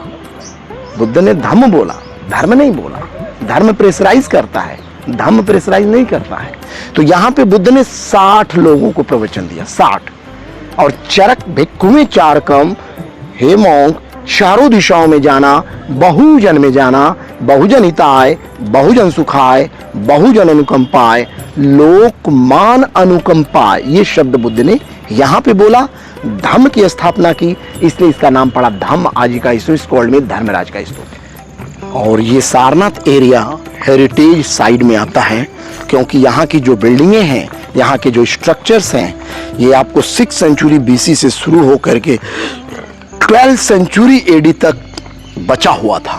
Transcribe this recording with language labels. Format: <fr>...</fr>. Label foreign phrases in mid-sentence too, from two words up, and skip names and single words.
<hi>बुद्ध ने धम्म बोला, धर्म नहीं बोला। धर्म प्रेशराइज करता है, धम्म प्रेशराइज नहीं करता है। तो यहां पे बुद्ध ने 60 लोगों को प्रवचन दिया, 60। और</hi> <pi>चरक भिक्खुएं चारकम,</pi> <hi>हे मॉन्क, चारों दिशाओं में जाना, बहुजन में जाना,</hi> <pi>बहुजन हिताय, बहुजन सुखाय, बहुजन अनुकंपाय, लोकमान अनुकंपाय,</pi> <hi>ये शब्द बुद्ध ने यहां पे बोला। धम्म की स्थापना की, इसलिए इसका नाम पड़ा धम्म। आज का स्तूप कॉल्ड में धर्मराज का स्तूप। और ये सारनाथ एरिया</hi> <en>heritage site</en> <hi>में आता है, क्योंकि यहाँ की जो बिल्डिंगें हैं, यहाँ के जो स्ट्रक्चर्स हैं, ये आपको</hi> <en>6th century BC</en> <hi>से शुरू होकर के</hi> <en>12th century AD</en> <hi>तक बचा हुआ था।</hi>